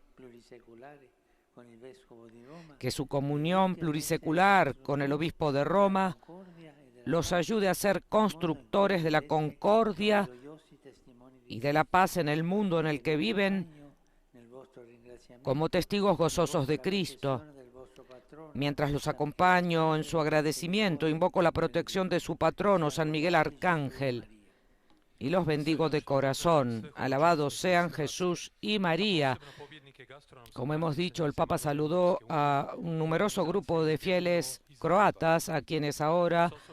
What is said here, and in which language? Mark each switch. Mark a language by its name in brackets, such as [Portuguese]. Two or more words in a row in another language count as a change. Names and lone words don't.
[Italian] plurisecolari con il vescovo di Roma, [Spanish] que su comunión plurisecular con el obispo de Roma los ayude a ser constructores de la concordia [Italian] gloriosi testimoni di [Spanish] y de la paz en el mundo en el que viven, [Italian] nel vostro ringraziamento [Spanish] como testigos gozosos de Cristo. [Italian] del vostro patrono. [Spanish] Mientras los acompaño en su agradecimiento, invoco la protección de su patrono, San Miguel Arcángel, y los bendigo de corazón. Alabados sean Jesús y María. Como hemos dicho, el Papa saludó a un numeroso grupo de fieles croatas, a quienes ahora